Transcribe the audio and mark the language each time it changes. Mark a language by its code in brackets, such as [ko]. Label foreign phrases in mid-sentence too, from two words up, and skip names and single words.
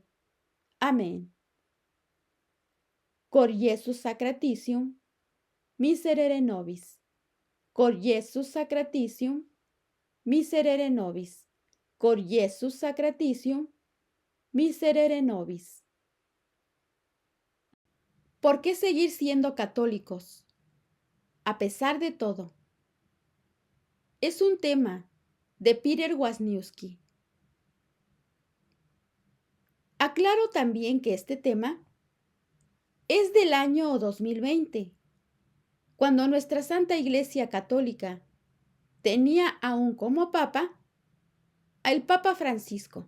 [la] Amén. Cor Iesus sacratitium, miserere nobis. Cor Iesus sacratitium, miserere nobis. Cor Iesus sacratitium, miserere nobis. [es] ¿Por qué seguir siendo católicos? A pesar de todo. Es un tema de Peter Wisniewski. Aclaro también que este tema es del año 2020, cuando nuestra Santa Iglesia Católica tenía aún como Papa al Papa Francisco.